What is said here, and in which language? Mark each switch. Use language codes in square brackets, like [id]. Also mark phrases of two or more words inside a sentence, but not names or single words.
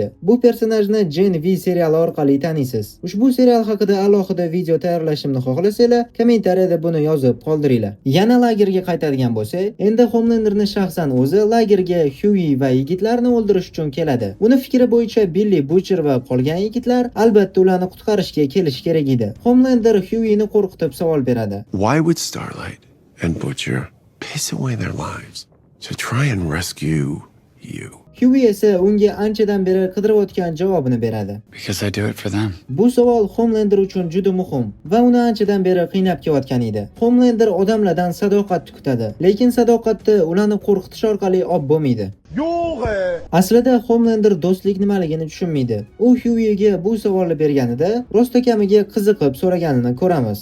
[uz] Bu personajni Gen V seriali orqali taniysiz. Ushbu serial haqida alohida video tayyorlashimni xohlasanglar, kommentariyada buni yozib qoldiringlar. Yana lagerga qaytadigan bo'lsak, endi Homelanderni shaxsan o'zi lagerga Huey va yigitlarni o'ldirish uchun keladi. Uni fikri bo'yicha Billy, Butcher va qolgan yigitlar albatta ularni qutqarishga kelish kerak edi. Homelander Hueyni qo'rqitib savol beradi. [en] Why would Starlight and Butcher piss away their lives to try and rescue you? [uz] Huey esa unga anchadan beri qidirayotgan javobini beradi. [en] Because I do it for them. [uz] Bu savol Homelander uchun juda muhim va uni anchadan beri qiynab kelayotgan edi. Homelander odamlardan sadoqat kutadi, lekin sadoqatni ularni qo'rqitish orqali olib bo'lmaydi. Aslida Homelander do'stlik nimaligini tushunmaydi. U Hueyga bu savolni berganida rostakamiga qiziqib so'raganini ko'ramiz.